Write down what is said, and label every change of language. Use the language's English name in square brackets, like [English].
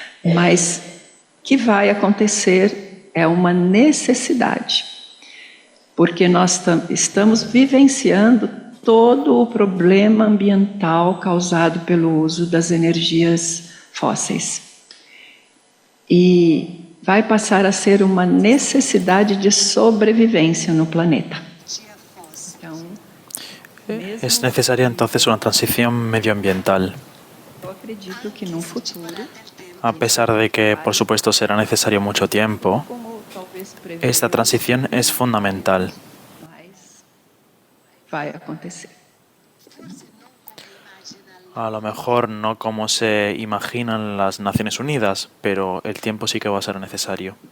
[Portuguese] Mas que vai acontecer é uma necessidade, porque nós estamos vivenciando todo o problema ambiental causado pelo uso das energias fósseis. E vai passar a ser uma necessidade de sobrevivência no planeta. [Spanish] Es necesaria entonces una transición medioambiental. [Portuguese] Eu acredito que num futuro, [Spanish] A pesar de que, por supuesto, será necesario mucho tiempo, esta transición es fundamental. [Portuguese] vai acontecer. [Spanish] A lo mejor no como se imaginan las Naciones Unidas, pero el tiempo sí que va a ser necesario.